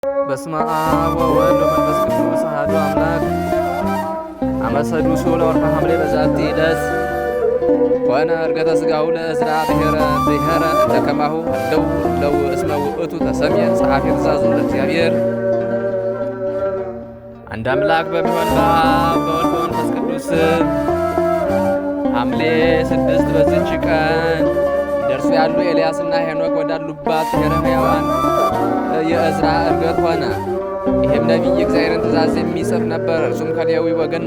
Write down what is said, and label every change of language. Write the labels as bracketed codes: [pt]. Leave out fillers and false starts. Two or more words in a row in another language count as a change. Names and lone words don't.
[gez] በስመ አብ ወወልድ ወመንፈስ ቅዱስ አሐዱ አምላክ። አመ ሰዱሱ ለወርኃ ሐምሌ በዛቲ ዕለት ኮነ ዕርገተ ሥጋሁ ለዕዝራ ብሔረ እንተ ከማሁ እለው ለው እስመ ውእቱ ተሰምየ ጸሐፌ ትእዛዙ ለእግዚአብሔር። [am] አንድ አምላክ በሚሆን በአብ በወልድ በመንፈስ ቅዱስ ሐምሌ 6 በዚች ቀን እንደርሱ ያሉ ኤልያስና ሄኖክ ወዳሉባት ብሔረ ሕያዋን የዕዝራ ዕርገት ሆነ። ይህም ነቢይ የእግዚአብሔርን ትእዛዝ የሚጽፍ ነበር። እርሱም ከሌዊ ወገን